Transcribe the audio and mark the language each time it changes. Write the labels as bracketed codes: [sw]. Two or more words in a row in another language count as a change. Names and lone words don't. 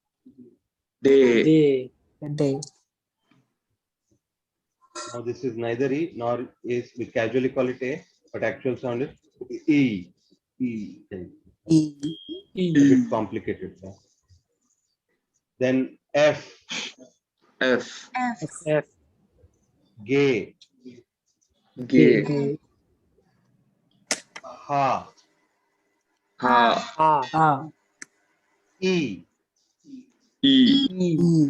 [en] day, Day. now this is neither E nor is, we casually call it A, but actual sound is E. E. E. A bit complicated. Yeah. Then F, F, F, G, G, G. Ha, Ha, Ah. E, E, E.